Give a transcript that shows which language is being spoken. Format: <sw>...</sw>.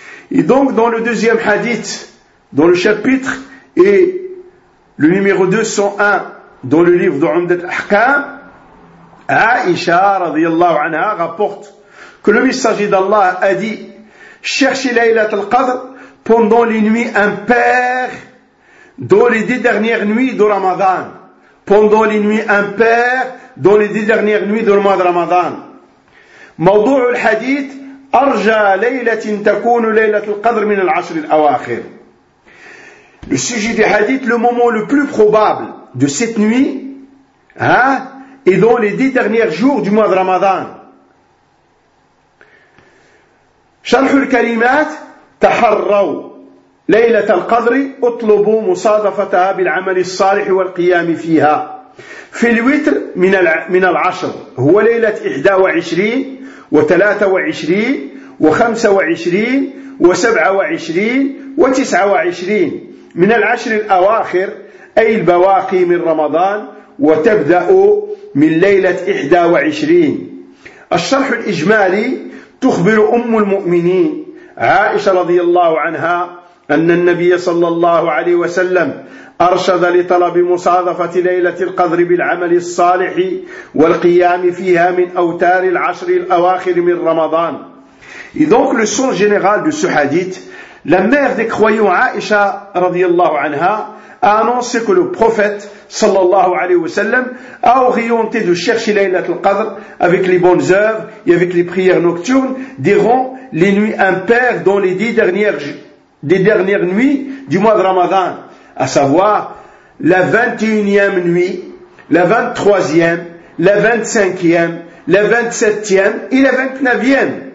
<fr>Et donc, dans le deuxième hadith, dans le chapitre et le numéro 201 dans le livre d'Umdat al-Ahkam, Aïcha,</fr> <ar>radiyallahu anha,</ar> <fr>rapporte que le messager d'Allah a dit: cherchez Laylat al-Qadr pendant les nuits impaires, dans les 10 dernières nuits de Ramadan. Pendant les nuits impaires, dans les 10 dernières nuits du mois de Ramadan.</fr> <ar>موضوع الحديث أرجى ليلة تكون ليلة القدر من العشر الأواخر.</ar> <fr>Le sujet du hadith, le moment le plus probable de cette nuit, est dans les 10 derniers jours du mois de Ramadan.</fr> <ar>شرح الكلمات تحروا ليلة القدر اطلبوا مصادفتها بالعمل الصالح والقيام فيها. في الوتر من العشر هو ليلة 21 و23 و25 و27 و29 من العشر الأواخر أي البواقي من رمضان وتبدأ من ليلة 21. الشرح الإجمالي تخبر أم المؤمنين عائشة رضي الله عنها أن النبي صلى الله عليه وسلم أرشد لطلب مصادفة ليلة القدر بالعمل الصالح والقيام فيها من أوتار العشر الأواخر من رمضان.</ar> <fr>Et donc le son général de ce hadith, la mère des croyants Aïcha</fr> <ar>رضي الله عنها</ar> <fr>a annoncé que le prophète</fr> <ar>صلى الله عليه وسلم</ar> <fr>a orienté de chercher ليلة القدر avec les bonnes œuvres et avec les prières nocturnes durant les nuits impaires dans les 10 dernières nuits du mois de Ramadan, à savoir la 21e nuit, la 23e, la 25e, la 27e et la 29e.</fr>